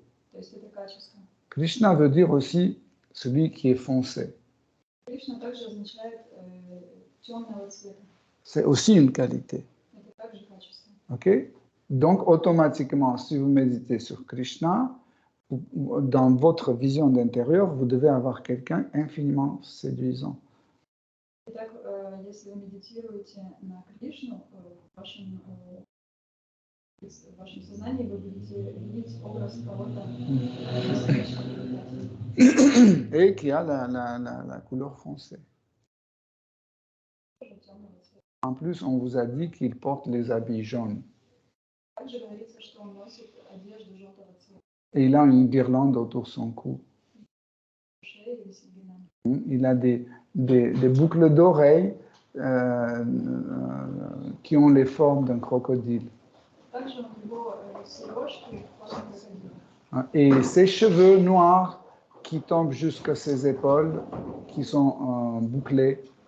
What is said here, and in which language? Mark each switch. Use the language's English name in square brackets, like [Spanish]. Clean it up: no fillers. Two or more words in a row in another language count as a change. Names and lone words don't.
[Russian] То есть это качество. [French] Krishna veut dire aussi celui qui est foncé. [Russian] Кришна также означает темного цвета. [French] C'est aussi une qualité. [Russian] Это также качество. [French] Okay? Donc, automatiquement, si vous méditez sur Krishna, dans votre vision d'intérieur, vous devez avoir quelqu'un infiniment séduisant. [Russian] Итак, если вы медитируете на Кришну, в вашем сознании вы будете видеть образ кого-то [French] et qui a la couleur foncée. En plus, on vous a dit qu'il porte les habits jaunes. [Russian] Также говорится, что он носит одежду желтого цвета. [French] Et il a une guirlande autour de son cou. Il a des boucles d'oreilles qui ont les formes d'un crocodile. Et ses cheveux noirs qui tombent jusqu'à ses épaules, qui sont bouclés.